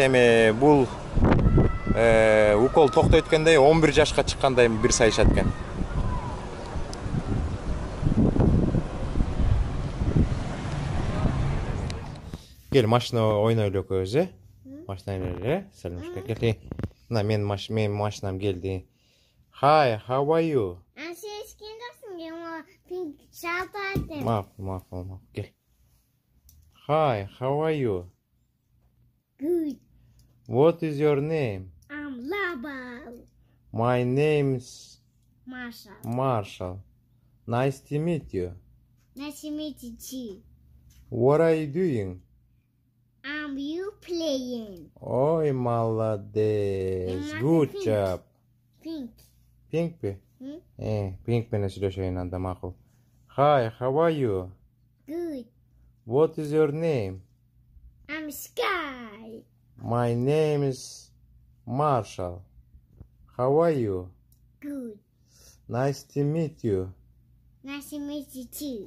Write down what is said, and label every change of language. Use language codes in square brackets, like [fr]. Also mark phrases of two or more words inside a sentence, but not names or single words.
[ky] Эми бул укол токтойт эткендей 11 жашка чыккандай бир сайышат экен. Кел, машина ойнойлу экөөбүз, Машина эле, саламышка кел. Мына менин машинам келди. [en] Hi, how are you? [ky] Макул. Кел. [en] Hi, how are you? Good. What is your name? I'm Labal. My name's Marshall. Marshall. Nice to meet you. Nice to meet you too. What are you doing? You playing. [ru] Ой, молодец. [en] Good job. Pink. [ky] Pink пе? Pink менен сүйлөшөйүн анда макул. [en] Hi, how are you? Good. What is your name? I'm Sky. My name is Marshall. How are you? Good. Nice to meet you. Nice to meet you too.